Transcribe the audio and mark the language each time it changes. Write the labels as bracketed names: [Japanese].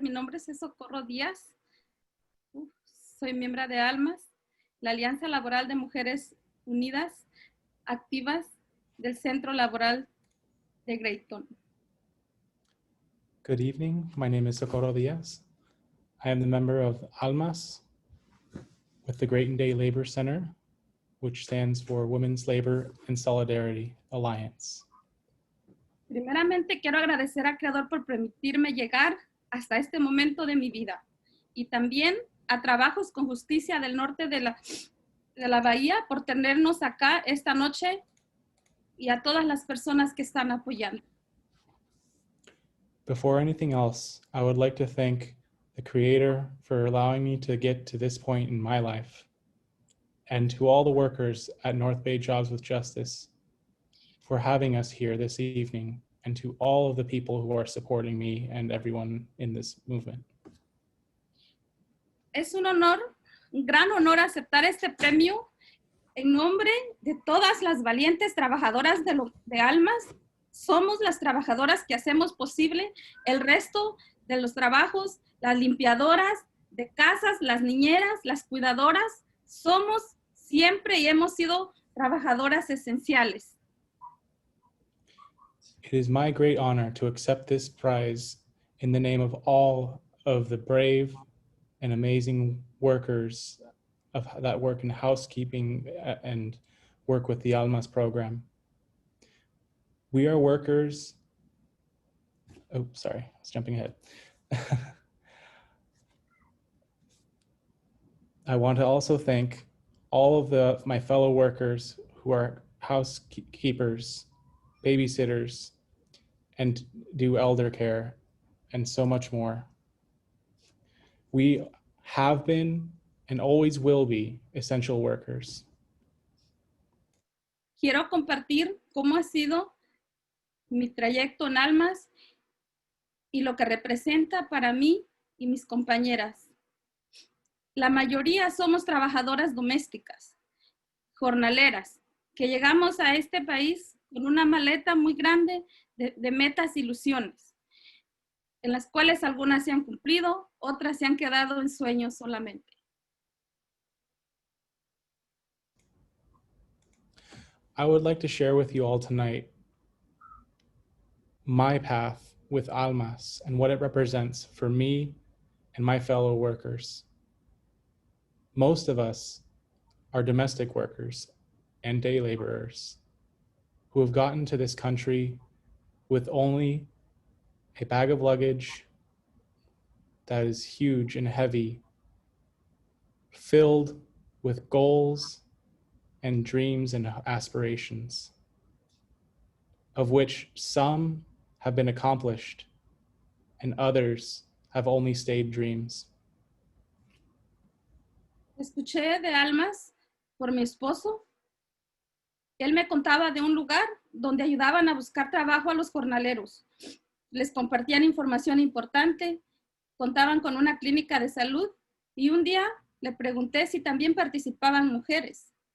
[Spanish] Mi nombre es Socorro Díaz. Soy miembro de ALMAS, la Alianza Laboral de Mujeres Unidas, Activas del Centro Laboral de Grayton. [English] Good evening. My name is Socorro Diaz. I am the member of ALMAS with the Grayton Day Labor Center, which stands for Women's Labor and Solidarity Alliance. [Spanish] Primeramente, quiero agradecer al Creador por permitirme llegar hasta este momento de mi vida y también a Trabajos con Justicia del Norte de la Bahía por tenernos acá esta noche y a todas las personas que están apoyando. [English] Before anything else, I would like to thank the Creator for allowing me to get to this point in my life, and to all the workers at North Bay Jobs with Justice for having us here this evening, and to all of the people who are supporting me and everyone in this movement. [Spanish] Es un honor, un gran honor aceptar este premio en nombre de todas las valientes trabajadoras de ALMAS. Somos las trabajadoras que hacemos posible el resto de los trabajos, las limpiadoras de casas, las niñeras, las cuidadoras. Somos siempre y hemos sido trabajadoras esenciales. [English] It is my great honor to accept this prize in the name of all of the brave and amazing workers that work in housekeeping and work with the ALMAS program. We are workers. Oh, sorry, I was jumping ahead. I want to also thank all of my fellow workers who are housekeepers, babysitters, and do elder care, and so much more. We have been and always will be essential workers. [Spanish] Quiero compartir cómo ha sido mi trayecto en ALMAS y lo que representa para mí y mis compañeras. La mayoría somos trabajadoras domésticas, jornaleras, que llegamos a este país con una maleta muy grande de metas e ilusiones. en las cuales algunas se han cumplido, otras se han quedado en sueños solamente. [English] I would like to share with you all tonight my path with ALMAS and what it represents for me and my fellow workers. Most of us are domestic workers and day laborers who have gotten to this country with only a bag of luggage that is huge and heavy, filled with goals and dreams and aspirations, of which some have been accomplished and others have only stayed dreams. [Spanish] Escuché de ALMAS por mi esposo. Él me contaba de un lugar donde ayudaban a buscar trabajo a los jornaleros. Les compartían información importante, contaban con una clínica de salud y un día le pregunté si también participaban mujeres.